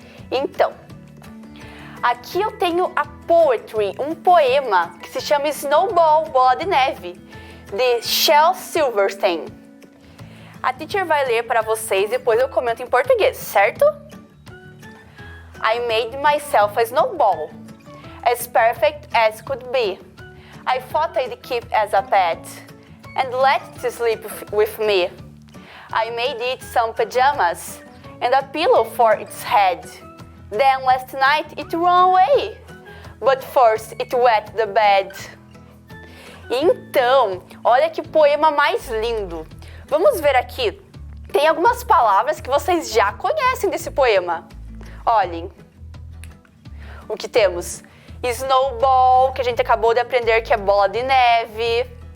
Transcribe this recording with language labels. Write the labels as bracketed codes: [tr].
[pt] Então, aqui eu tenho a poetry, um poema que se chama Snowball, bola de neve, de Shel Silverstein. A teacher vai ler para vocês, depois eu comento em português, certo? [en] I made myself a snowball, as perfect as could be. I thought I'd keep as a pet, and let it sleep with me. I made it some pajamas, and a pillow for its head. Then last night it ran away, but first it wet the bed. [pt] Então, olha que poema mais lindo. Vamos ver aqui, tem algumas palavras que vocês já conhecem desse poema. Olhem, o que temos? Snowball, que a gente acabou de aprender que é bola de neve.